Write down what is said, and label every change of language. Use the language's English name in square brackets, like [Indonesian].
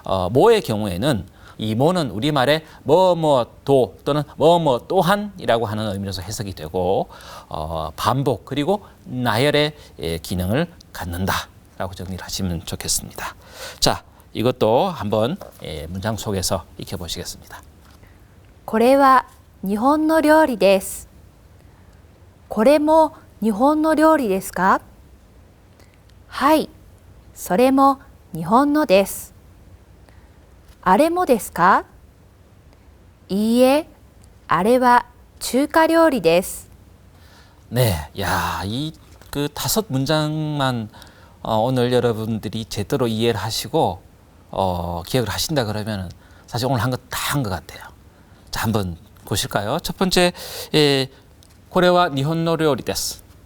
[Korean] 모의 경우에는 이 모는 우리말에 뭐뭐도 또는 뭐뭐 또한이라고 하는 의미로서 해석이 되고 반복 그리고 나열의 기능을 갖는다라고 정리를 하시면 좋겠습니다. 자, 이것도 한번 문장 속에서 익혀보시겠습니다. [Japanese] これは日本の料理です。これも日本の料理ですか? はい、それも日本のです。あれもですか?いいえ、あれは中華料理です。 [Korean] 네, 야, 이 그 5문장만 오늘 여러분들이 제대로 이해를 하시고 기억을 하신다 그러면 사실 오늘 한 거 다 한 것 같아요. 자, 한번 보실까요? 첫 번째, 고래와 니혼노 요리 데스.